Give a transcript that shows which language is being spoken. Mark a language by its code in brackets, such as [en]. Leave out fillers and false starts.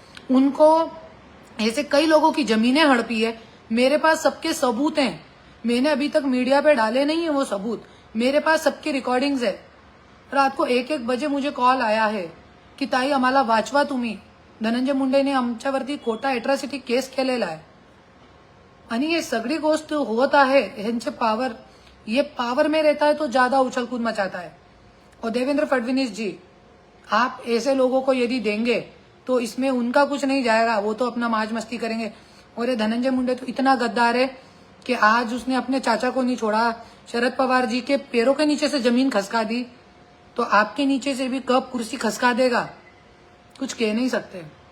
[hi] उनको ऐसे कई लोगों की जमीनें हड़पी है। मेरे पास सबके सबूत हैं, मैंने अभी तक मीडिया पे डाले नहीं है वो सबूत, मेरे पास सबकी रिकॉर्डिंग्स है। रात को 1-1 बजे मुझे कॉल आया है की [mr] ताई आम्हाला वाचवा तुम्ही, धनंजय मुंडेने आमच्यावरती खोटा एट्रॉसिटी केस केलेला आहे। आणि ये सगळी गोष्ट होत आहे, ह्यांचे पावर, [hi] ये पावर में रहता है तो ज्यादा उछल कूद मचाता है। और देवेंद्र फडणवीस जी, आप ऐसे लोगों को यदि देंगे तो इसमें उनका कुछ नहीं जाएगा, वो तो अपना मौज मस्ती करेंगे। और ये धनंजय मुंडे तो इतना गद्दार है कि आज उसने अपने चाचा को नहीं छोड़ा, शरद पवार जी के पैरों के नीचे से जमीन खसका दी, तो आपके नीचे से भी कब कुर्सी खसका देगा कुछ कह नहीं सकते।